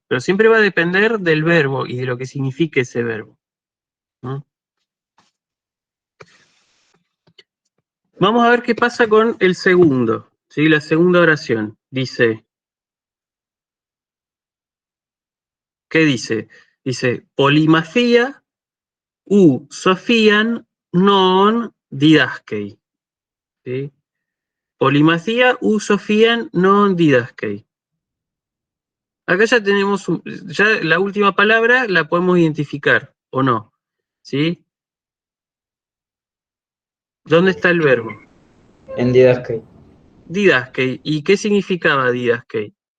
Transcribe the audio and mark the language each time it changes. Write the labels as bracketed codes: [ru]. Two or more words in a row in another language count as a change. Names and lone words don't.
[es] Pero siempre va a depender del verbo y de lo que signifique ese verbo. Vamos a ver qué pasa con el segundo, ¿sí? La segunda oración. Dice, ¿qué dice? Dice, [el] πολυμαθία οὐ σοφίαν νόον διδάσκει. [es] ¿Sí? [el] πολυμαθία οὐ σοφίαν νόον διδάσκει. [es] Acá ya tenemos, ya la última palabra la podemos identificar, ¿o no? ¿Sí? ¿Dónde está el verbo? En Didaskei. Didaskei. ¿Y qué significaba didaskei?